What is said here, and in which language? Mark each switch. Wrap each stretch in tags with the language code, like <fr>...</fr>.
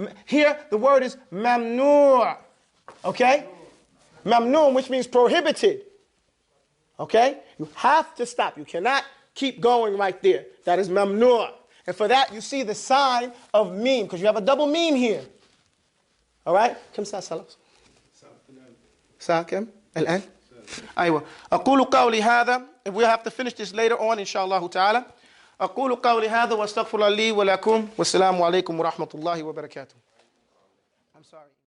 <en>Here, the word is mamnu'. Okay? Mamnu', which means prohibited. Okay? You have to stop. You cannot keep going right there. That is mamnu'. And for that, you see the sign of meme, because you have a double meme here. All right?</en> <ar>كم ساعة صلاة؟ ساعة كم؟ الآن؟ أيوة. أقول قولي هذا.</ar> <en>If we have to finish this later on, inshallah ta'ala.</en> <ar>أقول قولي هذا واستغفر لي ولكم والسلام عليكم ورحمة الله وبركاته.</ar> <en>I'm sorry.</en>